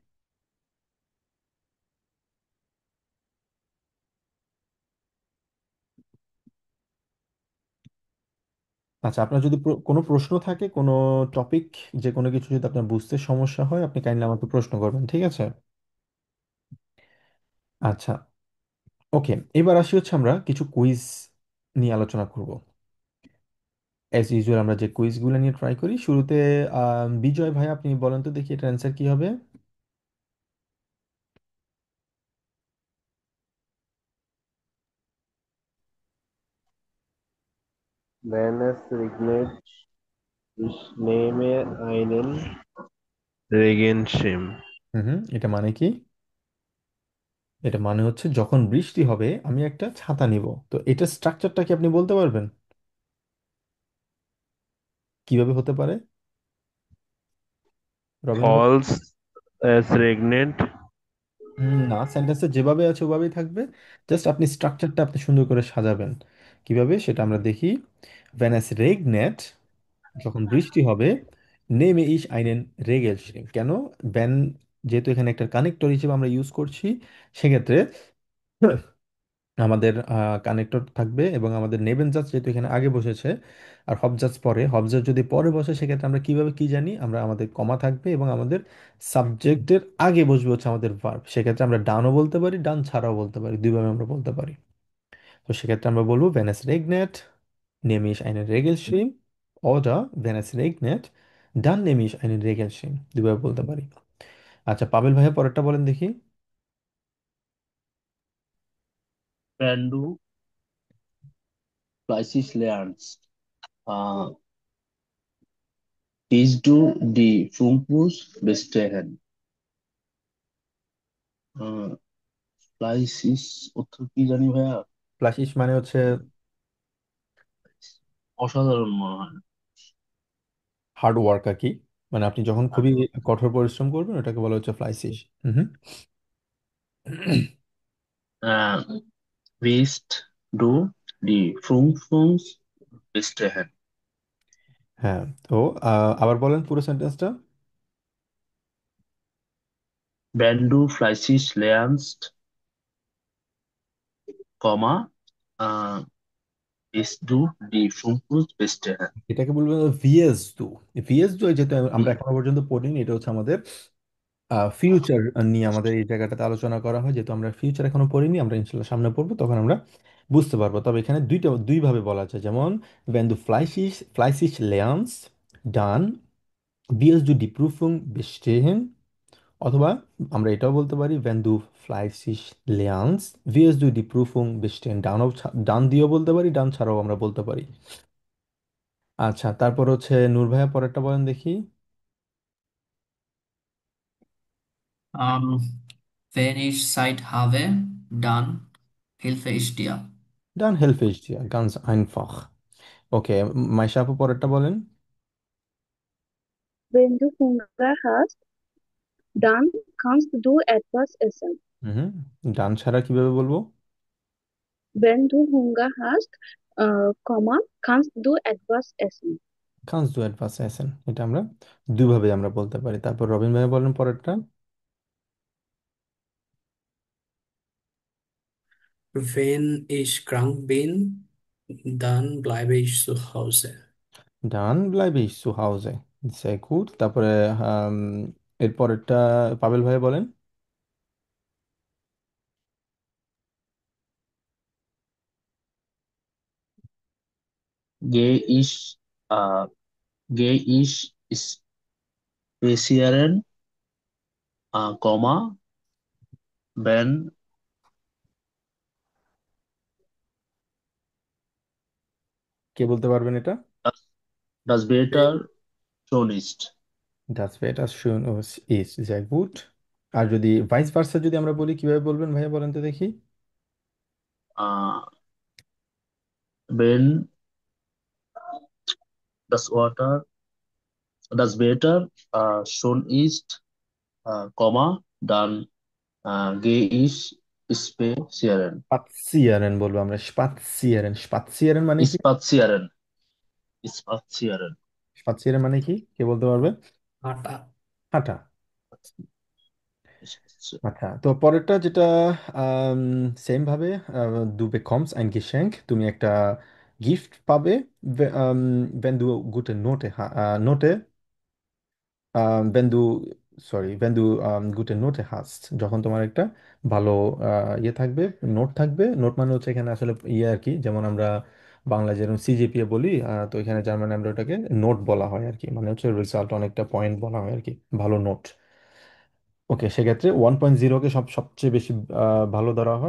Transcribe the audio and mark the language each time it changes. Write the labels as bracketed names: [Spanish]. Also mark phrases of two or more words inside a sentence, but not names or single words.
[Bangla] আচ্ছা, আপনার যদি কোনো প্রশ্ন থাকে, কোনো টপিক, যে কোনো কিছু যদি আপনার বুঝতে সমস্যা হয়, আপনি কাইন্ডলি আমাকে প্রশ্ন করবেন, ঠিক আছে। আচ্ছা, ওকে, এবার আসি হচ্ছে আমরা কিছু কুইজ নিয়ে আলোচনা করব। [English] as usual [Bangla] আমরা যে কুইজগুলো নিয়ে ট্রাই করি শুরুতে, বিজয় ভাই আপনি বলেন তো দেখি এটার অ্যান্সার কি হবে। [German] Wenn es regnet, ich nehme einen Regenschirm. [Bangla] হুম হুম, এটা মানে কি? এটা মানে হচ্ছে যখন বৃষ্টি হবে আমি একটা ছাতা নিব। তো এটা স্ট্রাকচারটা কি আপনি বলতে পারবেন কিভাবে হতে পারে, রবিন ভাই? [German] Falls es regnet, [Bangla] না, সেন্টেন্সে যেভাবে আছে ওভাবেই থাকবে, জাস্ট আপনি স্ট্রাকচারটা আপনি সুন্দর করে সাজাবেন। কিভাবে সেটা আমরা দেখি। [German] Wenn es regnet, [Bangla] যখন বৃষ্টি হবে, [German] nehme ich einen Regenschirm, [Bangla] কেন? যেহেতু এখানে একটা কানেক্টর হিসেবে আমরা ইউজ করছি, সেক্ষেত্রে আমাদের কানেক্টর থাকবে এবং আমাদের নেবেন জাজ যেহেতু এখানে আগে বসেছে আর হব জাজ পরে, হব জাজ যদি পরে বসে সেক্ষেত্রে আমরা কিভাবে কি জানি, আমরা আমাদের কমা থাকবে এবং আমাদের সাবজেক্টের আগে বসবে হচ্ছে আমাদের ভার্ব। সেক্ষেত্রে আমরা ডানও বলতে পারি, ডান ছাড়াও বলতে পারি, দুইভাবে আমরা বলতে পারি। তো সেক্ষেত্রে আমরা বলবো [German] ভেন es regnet nehme ich einen Regenschirm oder wenn es regnet dann nehme ich einen Regenschirm, [Bangla] দুইভাবে বলতে পারি। আচ্ছা পাবেল ভাইয়া পরেরটা বলেন দেখি। [German] Wenn du fleißig lernst, äh, bist du die Fokus bestehen. [Bangla] Äh, fleißig অর্থ কি জানি ভাইয়া? ফ্লাশিস মানে হচ্ছে অসাধারণ মনে হয়। [English] hard work [Bangla] আর কি, মানে আপনি যখন খুবই কঠোর পরিশ্রম করবেন ওটাকে বলা হচ্ছে ফ্লাইসিস। হুম। [German] Äh, bist du die Fokus bestehen. [Bangla] হ্যাঁ, তো আবার বলেন পুরো সেন্টেন্সটা। [German] Wenn du fleißig lernst, Komma, äh, bist du die Fokus bestehen. [Bangla] এটাকে বলবেন [German] wirst du. wirst du [Bangla] যেহেতু আমরা এখনো পর্যন্ত পড়িনি, এটা হচ্ছে আমাদের ফিউচার নিয়ে আমাদের এই জায়গাটাতে আলোচনা করা হয়। যেহেতু আমরা ফিউচার এখনো পড়িনি, আমরা ইনশাল্লাহ সামনে পড়বো, তখন আমরা বুঝতে পারবো। তবে এখানে দুইভাবে বলা আছে, যেমন [German] wenn du fleißig lernst dann wirst du die Prüfung bestehen, [Bangla] অথবা আমরা এটাও বলতে পারি [German] wenn du fleißig lernst wirst du die Prüfung bestehen। [Bangla] ডান দিয়েও বলতে পারি, ডান ছাড়াও আমরা বলতে পারি। আচ্ছা তারপর হচ্ছে নূর ভাইয়া পরেরটা বলেন দেখি। [German] Ähm, wenn ich Zeit habe, dann helfe ich dir. Dann helfe ich dir, ganz einfach. [Bangla] ওকে, মাইশা আপু পরেরটা বলেন। [German] Wenn du Hunger hast, dann kannst du etwas essen. [Bangla] হুম, ডান ছাড়া কিভাবে বলবো? [German] Wenn du Hunger hast, kannst du etwas essen. kannst du etwas essen, [Bangla] এটা আমরা দুইভাবে আমরা বলতে পারি। তারপর রবিন ভাই বলেন পরেরটা। [German] Wenn ich krank bin, dann bleibe ich zu Hause. dann bleibe ich zu Hause, sehr gut। [Bangla] তারপরে আম, এর পরেরটা পাবেল ভাই বলেন। [German] Gehe ich, äh, gehe ich spazieren, Komma, wenn [Bangla] কে বলতে পারবেন এটা? [German] das, das Wetter schön ist. das Wetter schön ist, sehr gut। [Bangla] আর যদি ভাইস ভার্সা যদি আমরা বলি কিভাবে বলবেন ভাইয়া বলেন তো দেখি। [German] Äh, wenn das Wetter schön ist, Komma, dann gehe ich spazieren. [Bangla] স্পাৎসিয়ারেন বলবো আমরা, স্পাৎসিয়ারেন। স্পাৎসিয়ারেন মানে কি? [German] Spazieren, spazieren. [Bangla] স্পাৎসিয়ারেন মানে কি, কে বলতে পারবে? হাঁটা। হাঁটা। Spazieren. আচ্ছা তো পরেরটা যেটা সেম ভাবে [German] du bekommst ein Geschenk, [Bangla] তুমি একটা গিফট পাবে [German] wenn du gute Note wenn du wenn du gute Note hast, [Bangla] যখন তোমার একটা ভালো ইয়ে থাকবে, নোট থাকবে। নোট মানে হচ্ছে এখানে আসলে ইয়ে আর কি, যেমন আমরা বাংলা যেরকম সিজিপিএ বলি, তো এখানে জার্মানি আমরা ওটাকে নোট বলা হয় আর কি, মানে হচ্ছে রেজাল্ট, অনেকটা পয়েন্ট বলা হয় আর কি, ভালো নোট। ওকে, সেক্ষেত্রে 1.0কে সবচেয়ে বেশি ভালো ধরা হয়।